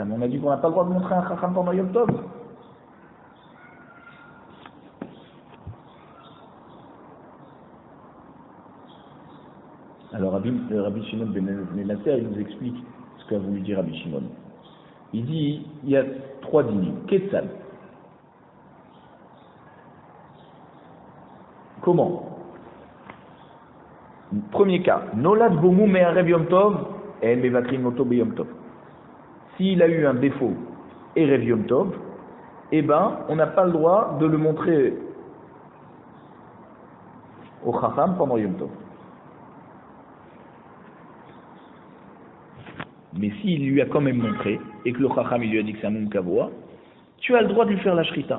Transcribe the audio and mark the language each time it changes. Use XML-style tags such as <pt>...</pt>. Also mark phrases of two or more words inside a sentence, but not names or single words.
<fr>Mais on a dit qu'on n'a pas le droit de montrer à un Chacham pendant Yom Tov. Alors Rabbi Shimon ben Menasseh, il nous explique ce qu'a voulu dire Rabbi Shimon. Il dit, il y a 3 dîners. Ketzal. Comment? Premier cas,</fr> <he>נולד בו מום מערב יום טוב, et ומבקרין אותו ביום טוב.</he> <fr>S'il a eu un défaut Erev Yom Tov, eh ben, on n'a pas le droit de le montrer au Chacham pendant Yom Tov. Mais s'il lui a quand même montré, et que le Chacham il lui a dit que c'est un</fr> <he>מום קבוע,</he> <fr>tu as le droit de lui faire la shrita.</fr>